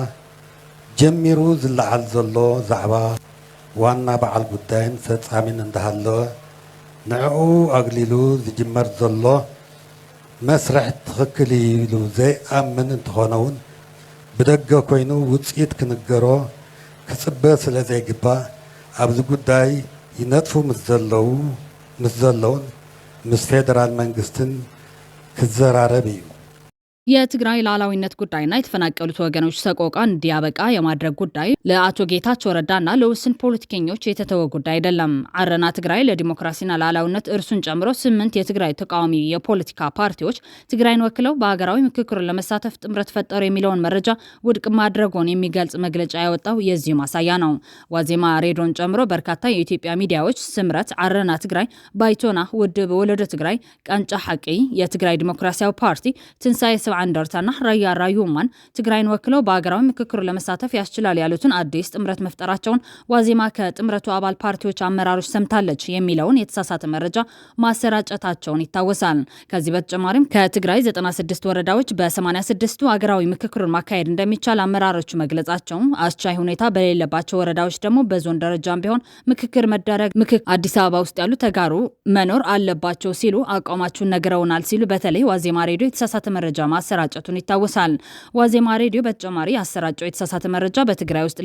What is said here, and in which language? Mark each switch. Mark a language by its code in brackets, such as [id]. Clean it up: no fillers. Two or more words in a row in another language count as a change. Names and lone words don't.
[ti] ጀሚሩ ዝለዓል ዘሎ ዛዕባ ዋና በዓል ጉዳይን ፈጻሚን እንዳሃለወ ንዕኡ ኣግሊሉ ዝጅመር ዘሎ መስርሕ ትኽክል ኢሉ ዘይኣምን እንትኾነ እውን ብደገ ኮይኑ ውፅኢት ክንገሮ ክጽበ ስለ ዘይግባእ ኣብዚ ጉዳይ ይነጥፉ ምስ ዘለውን ምስ ፌደራል መንግስትን ክዘራረብ እዩ። [am] የትግራይ ሉዓላዊነት ጉዳይና የተፈናቀሉት ወገኖች ሰቆቃ እንዲያበቃ የማድረግ ጉዳይ ለአቶ ጌታቸው ረዳና ለውስን ፖለቲከኞች የተተወ ጉዳይ አይደለም። አረና ትግራይ ለዲሞክራሲና ሉዓላዊነት እርሱን ጨምሮ 8 የትግራይ ተቃዋሚ የፖለቲካ ፓርቲዎች ትግራይን ወክለው በሀገራዊ ምክክር ለመሳተፍ ጥምረት ፈጠሩ የሚለውን መረጃ ውድቅ ማድረጉን የሚገልጽ መግለጫ ያወጣው የዚሁ ማሳያ ነው። ዋዜማ ሬዲዮን ጨምሮ በርካታ የኢትዮጵያ ሚዲያዎች ስምረት፣ አረና ትግራይ፣ ባይቶና፣ ውድብ ወለደ ትግራይ፣ ቃንጫ ሐቂ፣ የትግራይ ዲሞክራሲያዊ ፓርቲ፣ ትንሳኤ አንደርታና ራያ ራዩማን ትግራይን ወክለው በአገራዊ ምክክር ለመሳተፍ ያስችላል ያሉትን አዲስ ጥምረት መፍጠራቸውን ዋዜማ ከጥምረቱ አባል ፓርቲዎች አመራሮች ሰምታለች የሚለውን የተሳሳተ መረጃ ማሰራጨታቸውን ይታወሳል። ከዚህ በተጨማሪም ከትግራይ 96 ወረዳዎች በ86ቱ አገራዊ ምክክሩን ማካሄድ እንደሚቻል አመራሮቹ መግለጻቸው፣ አስቻይ ሁኔታ በሌለባቸው ወረዳዎች ደግሞ በዞን ደረጃም ቢሆን ምክክር መደረግ አዲስ አበባ ውስጥ ያሉ ተጋሩ መኖር አለባቸው ሲሉ አቋማቸውን ነግረውናል ሲሉ በተለይ ዋዜማ ሬዲዮ የተሳሳተ መረጃ ማሰራጨቱን ይታወሳል። ዋዜማ ሬዲዮ በተጨማሪ ያሰራጨው የተሳሳተ መረጃ በትግራይ ውስጥ